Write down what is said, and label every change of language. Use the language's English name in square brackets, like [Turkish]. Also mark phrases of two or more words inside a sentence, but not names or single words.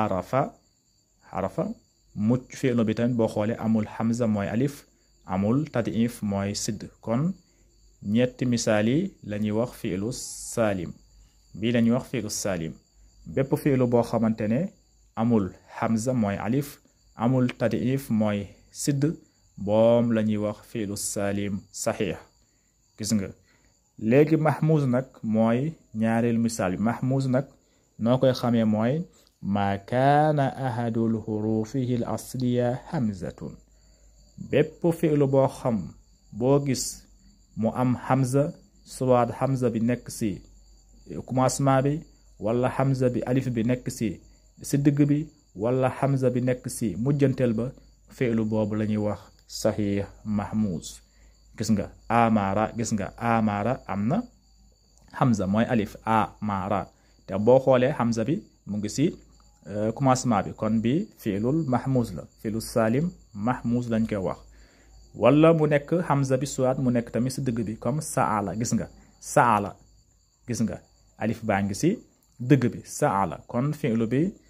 [Wolof] arafa mucc fi'lu bi tamit boo xoolee amul hamza mooy alif amul tad'if mooy sidd kon ñetti misaal yi la ñuy wax [Arabic] فعل سالم [Wolof] bii la ñuy wax [Arabic] فعل سالم [Wolof] bépp fi'lu boo xamante ne amul hamza mooy alif amul tad'if mooy sidd boom la ñuy wax [Arabic] فعل سالم صحيح [Wolof] gis nga léegi mahmuz nag mooy ñaareel misaal bi mahmuz nag noo koy xamee mooy [Arabic] ما كان أحد حروفه الأصلية همزة [Wolof] bépp fi'lu boo gis mu am hamza soit hamza bi nekk si commencement bi wala hamza bi alif bi nekk si digg bi wala hamza bi nekk si mujjanteel ba fi'lu boobu la ñuy wax [Arabic] صحيح مهموز [Wolof] gis nga amara gis nga amara am na hamza mooy alif amara te boo xoolee hamza bi mu ngi si commencement bi kon bi [Arabic] فعل مهموز [Wolof] la [Arabic] فعل سالم مهموز [Wolof] lañ koy wax wala mu nekk hamza bi soit mu nekk tamit si dëgg bi comme saala gis nga saala gis nga alif baa ngi si dëgg bi saala kon fiilu bi